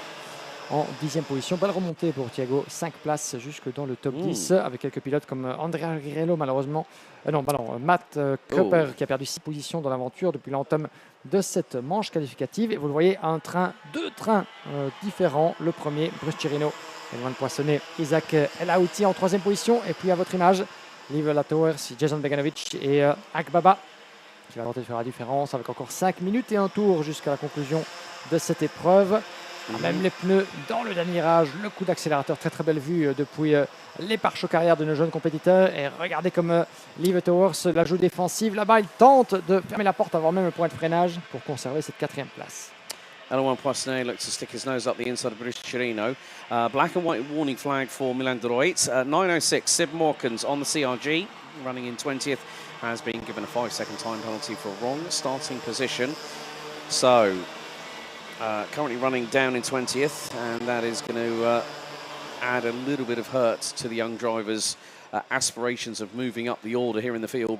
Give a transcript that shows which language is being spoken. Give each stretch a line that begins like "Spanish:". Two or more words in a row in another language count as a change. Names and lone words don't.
French: En 10e position, belle remontée pour Thiago, 5 places jusque dans le top 10 avec quelques pilotes comme Andrea Guerrero malheureusement. Matt Kupper qui a perdu 6 positions dans l'aventure depuis l'entame de cette manche qualificative. Et vous le voyez, deux trains différents. Le premier, Bruce Chirino, Elouan Poissonnet, Isaac El Houthi en 3e position. Et puis à votre image, Liv Latowers, Jason Beganovic et Akbaba qui va tenter de faire la différence avec encore 5 minutes et un tour jusqu'à la conclusion de cette épreuve. Même les pneus dans le dernier virage, le coup d'accélérateur, très très belle vue depuis les pare-chocs arrière de nos jeunes compétiteurs. Et regardez comme Liv Towers la joue défensive. Là-bas, il tente de fermer la porte avant même le point de freinage pour conserver cette 4e place.
English: Elouan Poissonnet looks to stick his nose up the inside of Bruce Chirino. Black and white warning flag for Milan de Ruyt. 9:06, Sib Morkens on the CRG, running in 20th, has been given a 5-second time penalty for a wrong starting position. So, currently running down in 20th, and that is going to add a little bit of hurt to the young drivers' aspirations of moving up the order here in the field.